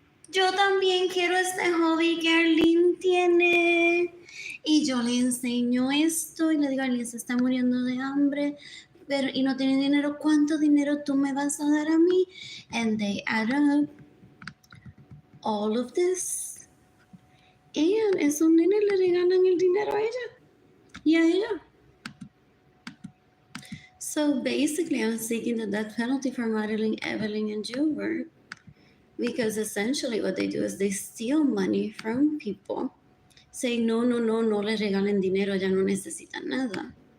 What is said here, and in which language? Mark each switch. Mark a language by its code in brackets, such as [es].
[es] Yo también quiero este hobby que Arlene tiene. Y yo le enseño esto y le digo, Arlene se está muriendo de hambre, pero y no tiene dinero. ¿Cuánto dinero tú me vas a dar a mí? [en] And they add up all of this. [es] And esos nenes le regalan el dinero a ella y a ella. [en] So basically, I'm seeking the death penalty for Madeline, Evelyn, and Gilbert Because essentially what they do is they steal money from people, saying, [es] no, no, no, no le regalen dinero, ya no necesitan nada.